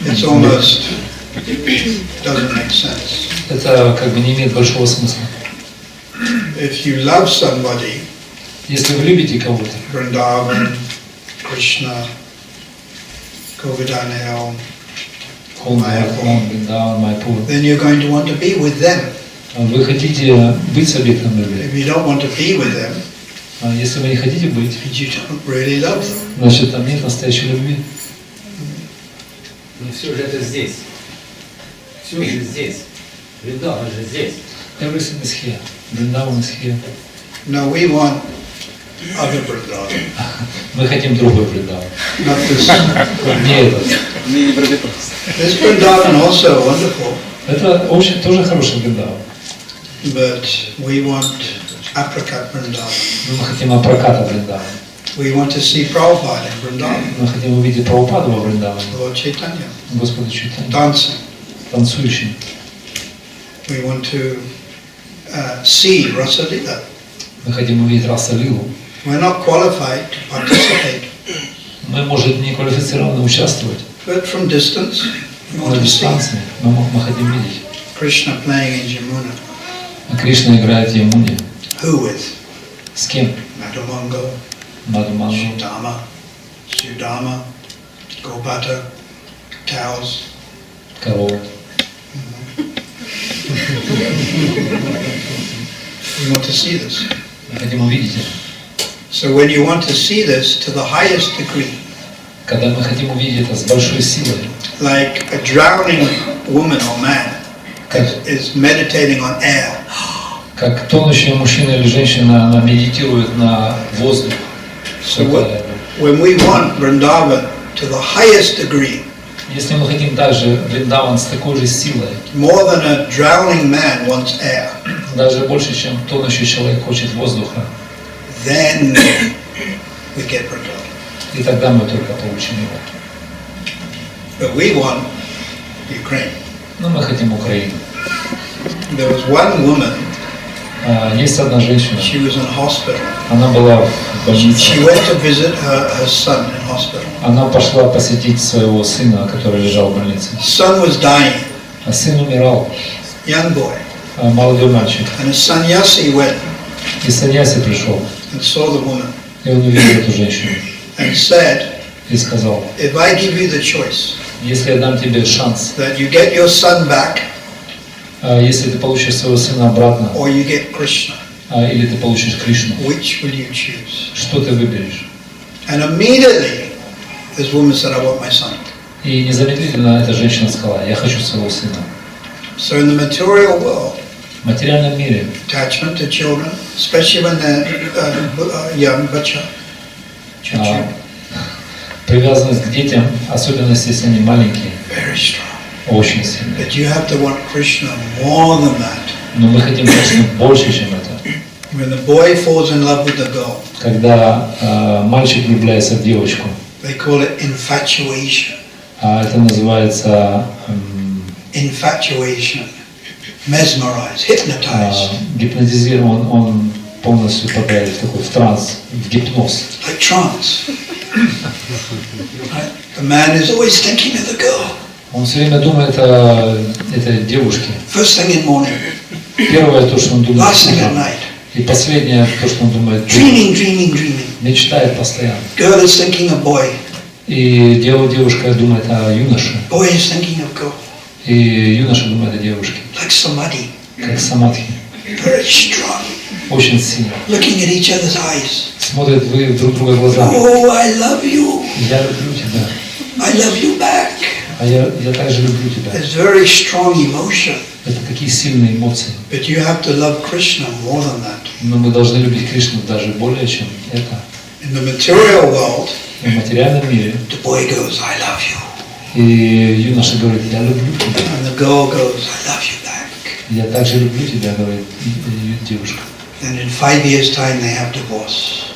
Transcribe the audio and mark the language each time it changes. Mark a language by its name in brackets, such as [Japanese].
[English] It's almost doesn't make sense. [Russian] Это как бы не имеет большого смысла. [English] If you love somebody, [Russian] Если вы любите кого-то, [English] Vrindavan, Krishna, Govardhana, [Russian] Майпур, [English] then you're going to want to be with them. [Russian] вы хотите быть с объектом любви. [English] If you don't want to be with them, [Russian] Если вы не хотите быть, [English] you don't really love them. [Russian] значит там нет настоящей любви. Но все же это здесь. Все же здесь. Вриндаван же здесь. [English] Everything is here. Vrindavan is here. No, we want other Vrindavan, [Russian] Мы хотим другой Вриндаван. [English] not this. [Russian] Не этот. [English] This Vrindavan also wonderful, [Russian] Это очень тоже хороший Вриндаван. [English] but we want apricot Vrindavan. [Russian] Мы хотим Апраката Вриндаван. [English] We want to see Prabhupada in Vrindavan, [Russian] Мы хотим увидеть Прабхупаду во Вриндаване. [English] Lord Chaitanya, [Russian] Господа Чайтанья. [English] dancing. [Russian] Танцующим. [English] We want to see Rasa Lila. [Russian] Мы хотим увидеть Раса Лилу. [English] We're not qualified to participate, [Russian] Мы, может, не квалифицированно участвовать, [English] but from distance, we [Russian] но [English] want [Russian] на [English] to see [Russian] дистанции мы хотим видеть. [English] Krishna playing in Jamuna. [Russian] А Кришна играет в Ямуне. [English] Who with? [Russian] С кем? [English] Madhumango, [Russian] Мадхумангу, [English] Sudama, Sudama, Gopata, cows. [Russian] корову. [English] We want to see this. [Russian] Мы хотим увидеть это. [English] So when you want to see this to the highest degree, [Russian] Когда мы хотим увидеть это с большой силой, [English] like a drowning woman or man [Russian] как, [English] is meditating on air, [Russian] как тонущий мужчина или женщина, она медитирует на воздух. [English] so when we want Vrindavan to the highest degree, [Russian] Если мы хотим также Вриндаван с такой же силой, [English] more than a drowning man wants air, [Russian] даже больше, чем тонущий человек хочет воздуха, [English] then we get Vrindavan. [Russian] и тогда мы только получим его. [English] But we want Ukraine. [Russian] Но мы хотим Украину. [English] There was one woman, [Russian] Есть одна женщина, [English] she was in hospital. [Russian] она была в [English] She [Russian] больнице, [English] went to visit her son in hospital. [Russian] она пошла посетить своего сына, который лежал в больнице. [English] Son was dying, [Russian] А сын умирал, [English] young boy. [Russian] молодой мальчик. [English] And a sannyasi went [Russian] И саньяси пришел, [English] and saw the woman [Russian] и он увидел эту женщину [English] and said, [Russian] и сказал: [English] if I give you the choice [Russian] если я дам тебе шанс, [English] that you get your son back [Russian] если ты получишь своего сына обратно, [English] or you get Krishna, [Russian] или ты получишь Кришну, [English] which will you choose? [Russian] что ты выберешь? [English] And immediately this woman said, I want my son. [Russian] И незамедлительно эта женщина сказала: я хочу своего сына. [English] So in the material world, [Russian] В материальном мире [English] attachment to children, especially when they're young, bacha, [Russian] привязанность к детям, особенно если они маленькие, [English] very strong. [Russian] очень сильная. [English] But you have to want Krishna more than that. [Russian] Но мы хотим Кришну больше, чем это. [English] When the boy falls in love with the girl, [Russian] Когда мальчик влюбляется в девочку, [English] they call it infatuation. [Russian] это называется [English] Infatuation. Mesmerize, hypnotize. [Russian] гипнотизирован, он полностью попадает в такой в транс, в гипноз. [English] Like trance. Right? The man is always thinking of the girl. [Russian] Он все время думает о этой девушке. [English] First thing in morning, [Russian] Первое то, что он думает, [English] last thing at night. [Russian] и последнее то, что он думает, [English] Dreaming. [Russian] мечтает постоянно. [English] Girl is thinking of boy. [Russian] И девушка думает о юноше, [English] Boy is thinking of girl. [Russian] и юноша думает о девушке, [English] Like samadhi. [Russian] как самадхи, [English] Very strong. [Russian] очень сильно. [English] Looking at each other's eyes. [Russian] Смотрят вы друг друга в глаза. [English] Oh, I love you. [Russian] Я люблю тебя, [English] I love you back. [Russian] а я также люблю тебя. [English] It's very strong emotion. [Russian] Это такие сильные эмоции. [English] But you have to love Krishna more than that. [Russian] Но мы должны любить Кришну даже более, чем это. [English] In the material world, [Russian] В в материальном мире. [English] The boy goes, I love you. [Russian] И юноша говорит, я люблю тебя. [English] And the girl goes, I love you back. [Russian] Я также люблю тебя, говорит девушка. [English] And in 5 years' time they have divorce.